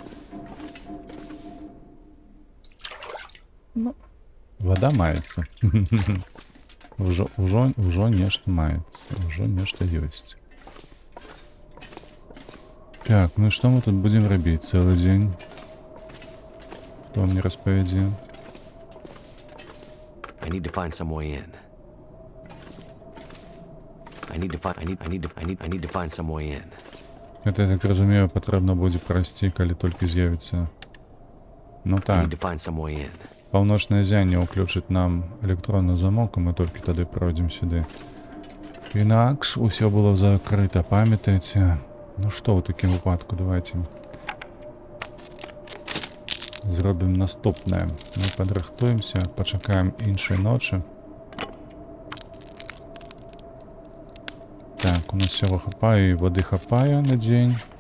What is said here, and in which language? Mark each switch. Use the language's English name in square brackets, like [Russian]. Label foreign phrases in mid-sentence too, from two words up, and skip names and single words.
[Belarusian] Ну, вода маецца. Ужо нешта маецца. Ужо нешта ёсць. Так, ну і што мы тут будзем рабіць цэлы дзень? Хто мне распавядзе? [English] I need to find some way in. I need to find some way in. [Belarusian] Гэта, я так разумею, патрэбна будзе прайсці, калі толькі з'явіцца. Ну [English] I [Belarusian] так, [English] need to find some way in. [Belarusian] паўночнае зянне ўключыць нам электронны замок, і мы толькі тады пройдзем сюды. Інакш усё было закрыта, памятаеце? Ну што ў такім выпадку, давайте зробім наступнае. Мы падрыхтуемся, пачакаем іншай ночы. Так, у нас всего хапае, і воды хапае на дзень.